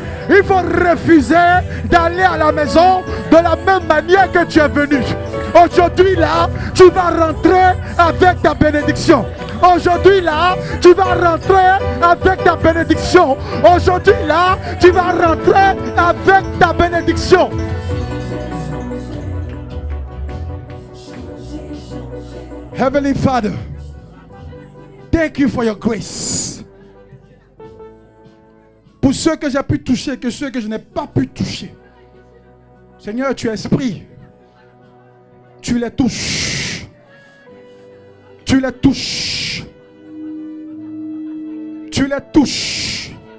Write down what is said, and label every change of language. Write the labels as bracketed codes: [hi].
[fr] Il faut refuser d'aller à la maison de la même manière que tu es venu. Aujourd'hui là, tu vas rentrer avec ta bénédiction. Aujourd'hui là, tu vas rentrer avec ta bénédiction. Aujourd'hui là, tu vas rentrer avec ta bénédiction. [en] Heavenly Father, thank you for your grace. [fr] Pour ceux que j'ai pu toucher, que ceux que je n'ai pas pu toucher. Seigneur, tu es esprit. Tu les touches. Tu les touches. Tu les touches.